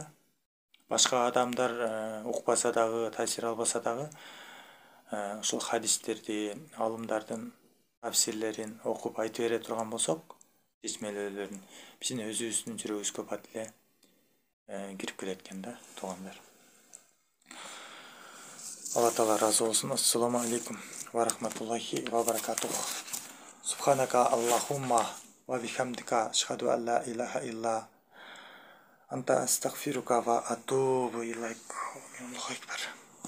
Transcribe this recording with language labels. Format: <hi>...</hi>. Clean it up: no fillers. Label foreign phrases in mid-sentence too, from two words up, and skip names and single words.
<ky>Башка адамдар укпаса дагы, таасир албаса дагы, ушул хадистерди, алымдардын тафсирлерин окуп айтып бере турган болсок, чечмелүүлөрүн биздин өзүбүздүн жүрөгүбүзгө бат эле кирип келет экен да, туугандар. Алла таала ыраазы болсун.</ky> <ar>السلام عليكم ورحمة الله وبركاته سبحانك اللهم وبحمدك أشهد أن لا إله إلا أنت أستغفرك وأتوب إليك. الله أكبر.</ar>